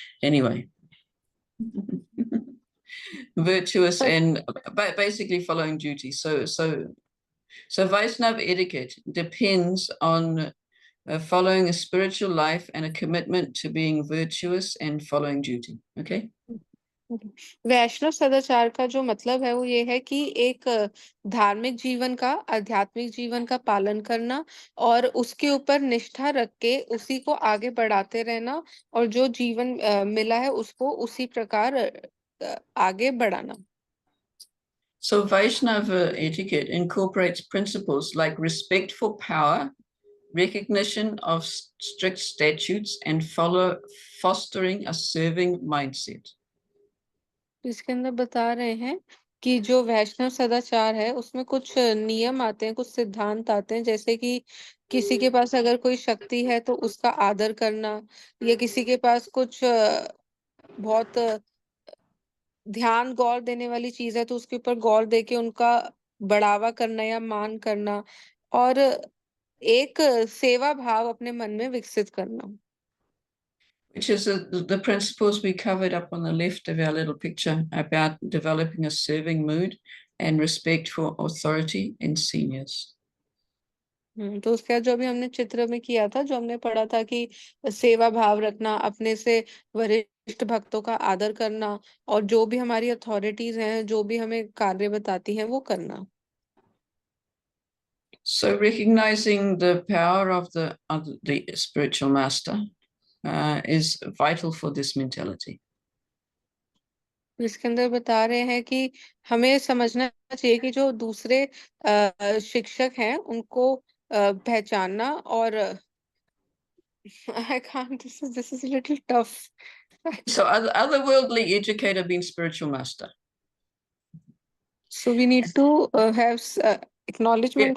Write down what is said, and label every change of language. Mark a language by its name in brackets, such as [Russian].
[English] Anyway, virtuous and basically following duty. So Vaishnav etiquette depends on following a spiritual life and a commitment to being virtuous and following duty. Okay. [Hindi] वैष्णव सदाचार का जो मतलब है वो ये है कि एक धार्मिक जीवन का, आध्यात्मिक जीवन का पालन करना और उसके ऊपर निष्ठा रख के उसी को आगे बढ़ाते रहना, और जो जीवन मिला है उसको उसी प्रकार आगे बढ़ाना। [English] So Vaishnava etiquette incorporates principles like respect for power, recognition of strict statutes, and fostering a serving mindset. [Hindi] इसके अंदर बता रहे हैं कि जो वैष्णव सदाचार है उसमें कुछ नियम आते हैं, कुछ सिद्धांत आते हैं, जैसे कि किसी के पास अगर कोई शक्ति है तो उसका आदर करना, या किसी के पास कुछ बहुत ध्यान गौर देने वाली चीज है तो उसके ऊपर गौर दे के उनका बढ़ावा करना या मान करना, और एक सेवा भाव अपने मन में विकसित करना। [English] Which is the principles we covered up on the left of our little picture about developing a serving mood and respect for authority and seniors. [Hindi] तो उसके बाद जो भी हमने चित्र में किया था, जो हमने पढ़ा था कि सेवा भाव रखना, अपने से वरिष्ठ भक्तों का आदर करना, और जो भी हमारी अथॉरिटीज हैं, जो भी हमें कार्य बताती हैं वो करना। [English] So recognizing the power of the spiritual master is vital for this mentality. [Hindi] इसके अंदर बता रहे हैं कि हमें समझना चाहिए कि जो दूसरे शिक्षक हैं उनको पहचानना, और [English] I can't, this is a little tough. So otherworldly educator means spiritual master. So we need to have acknowledgement